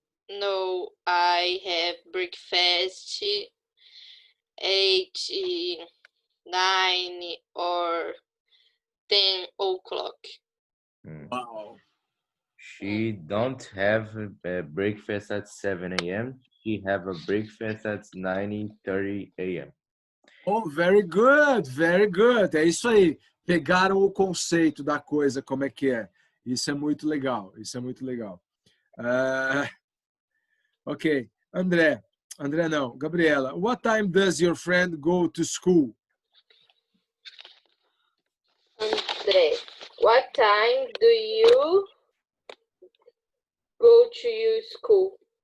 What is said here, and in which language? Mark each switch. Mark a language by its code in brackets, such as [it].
[en] No, I have breakfast 8, 9 or 10 o'clock. Wow. She don't have a breakfast at 7 a.m. She have a breakfast at 9:30 a.m. Oh, very good, very good. [pt] É isso aí. Pegaram o conceito da coisa, como é que é. Isso é muito legal, isso é muito legal. [en] Ok, André não, Gabriela, what time does your friend go to school? André, what time do you go to your school?